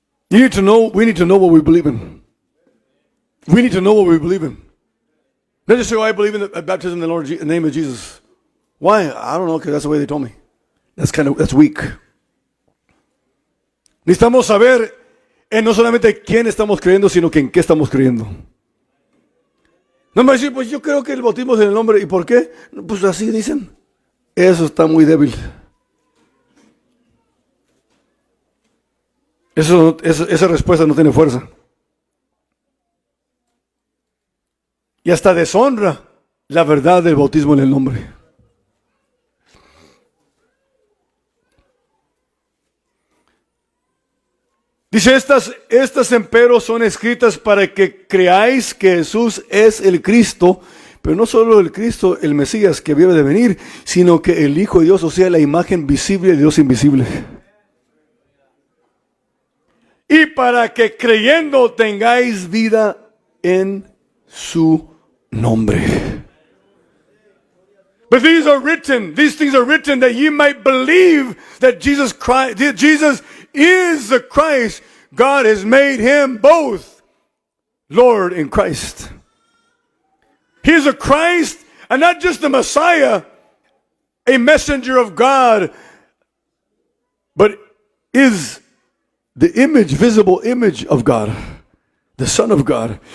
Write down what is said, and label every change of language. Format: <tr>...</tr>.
<en>We need to know what we believe in. We need to know what we believe in. Not just say, I believe in the baptism in the name of Jesus. Why? I don't know, because that's the way they told me. That's weak.</en> <es>Necesitamos saber no solamente quién estamos creyendo, sino que en qué estamos creyendo. No me decir, pues yo creo que el bautismo es en el nombre. ¿Y por qué? Pues así dicen. Eso está muy débil. Esa respuesta no tiene fuerza. Y hasta deshonra la verdad del bautismo en el nombre. Dice, estas empero son escritas para que creáis que Jesús es el Cristo, pero no solo el Cristo, el Mesías que debe de venir, sino que el Hijo de Dios, o sea, la imagen visible de Dios invisible. Y para que creyendo tengáis vida en su nombre.</es> <en>But these things are written that ye might believe that Jesus is the Christ. God has made him both Lord and Christ. He is a Christ and not just the Messiah, a messenger of God, but is the visible image of God, the Son of God.</en>